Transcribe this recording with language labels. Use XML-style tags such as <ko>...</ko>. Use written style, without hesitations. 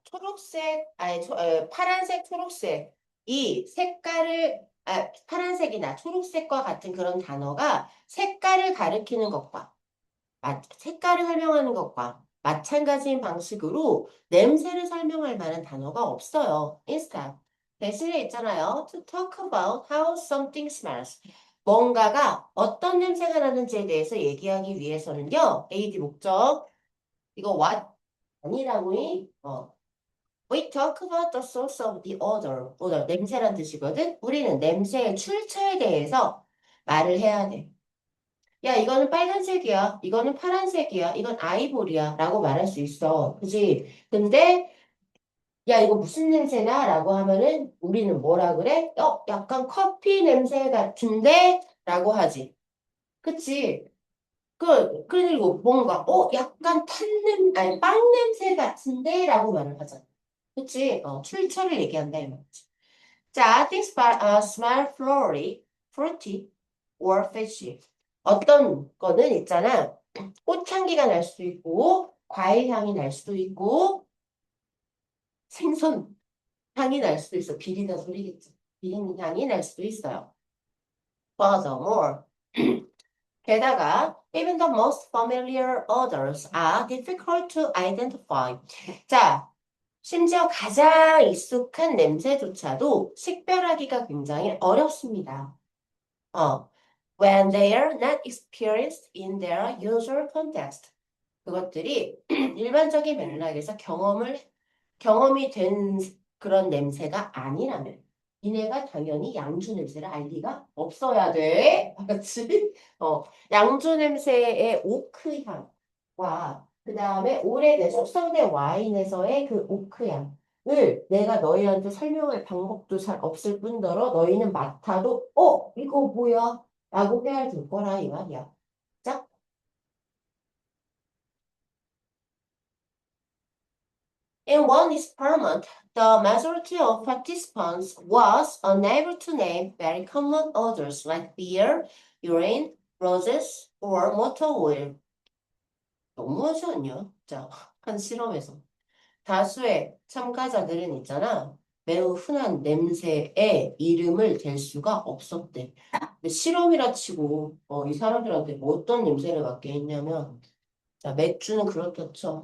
<ko>초록색, 아니, 파란색, 초록색. 이 색깔을, 파란색이나 초록색과 같은 그런 단어가 색깔을 가리키는 것과, 색깔을 설명하는 것과 마찬가지인 방식으로 냄새를 설명할 만한 단어가 없어요. instead. 대신에 있잖아요.</ko> <en>To talk about how something smells.</en> <ko>뭔가가 어떤 냄새가 나는지에 대해서 얘기하기 위해서는요. AD 목적. 이거 what 아니라고 해?</ko> <en>We talk about the source of the odor.</en> <ko>odor, 냄새란 뜻이거든. 우리는 냄새의 출처에 대해서 말을 해야 돼. 야, 이거는 빨간색이야. 이거는 파란색이야. 이건 아이보리야. 라고 말할 수 있어. 그지? 근데, 야, 이거 무슨 냄새나? 라고 하면은 우리는 뭐라 그래? 약간 커피 냄새 같은데? 라고 하지. 그치? 그리고 뭔가, 약간 아니, 빵 냄새 같은데? 라고 말을 하잖아. 그치? 출처를 얘기한다, 이 말이지.</ko> <en>자, things smell fruity or fishy.</en> <ko>어떤 거는 있잖아. 꽃향기가 날 수도 있고, 과일 향이 날 수도 있고, 생선 향이 날 수도 있어. 비리다 소리겠지. 비린 향이 날 수도 있어요.</ko> <en>Furthermore,</en> <ko>게다가,</ko> <en>even the most familiar odors are difficult to identify.</en> <ko>자, 심지어 가장 익숙한 냄새조차도 식별하기가 굉장히 어렵습니다.</ko> <en>어, when they are not experienced in their usual context.</en> <ko>그것들이 일반적인 맥락에서 경험이 된 그런 냄새가 아니라면 니네가 당연히 양주 냄새를 알 리가 없어야 돼. 알았지? 양주 냄새의 오크향과 그 다음에 오래된 숙성된 와인에서의 그 오크향을 내가 너희한테 설명할 방법도 잘 없을 뿐더러 너희는 맡아도 이거 뭐야? 라고 헤아릴 거라 이 말이야.</ko> <en>자, in one experiment, the majority of participants was unable to name very common odors like beer, urine, roses, or motor oil.</en> <ko>너무하지 않냐? 자, 한 실험에서. 다수의 참가자들은 있잖아. 매우 흔한 냄새의 이름을 댈 수가 없었대. 근데 실험이라 치고, 이 사람들한테 뭐 어떤 냄새를 맡게 했냐면, 자, 맥주는 그렇다 쳐.</ko>